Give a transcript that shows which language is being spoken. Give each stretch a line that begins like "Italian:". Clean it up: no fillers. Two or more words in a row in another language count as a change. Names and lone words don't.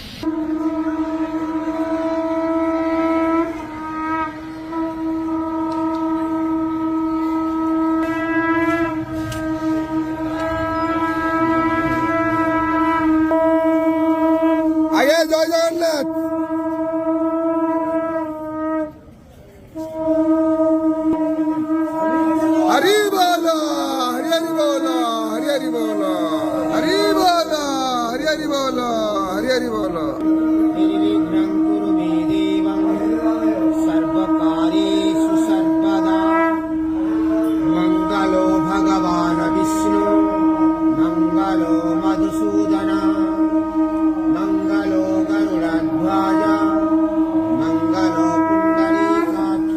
Bangla: আগে জয় জগন্নাথ। হরি বল, হরি হরি বল, হরি হরি বল, হরি বল, হরি হরি বল, হরি হরি বল।
Sanskrit: निर्विघ्नं कुरु मे देवं सर्वकार्येषु सर्वदा। मङ्गलो भगवान् विष्णु मङ्गलो मधुसूदन मङ्गलो गरुडध्वज मङ्गलो पुण्डरीकाक्ष।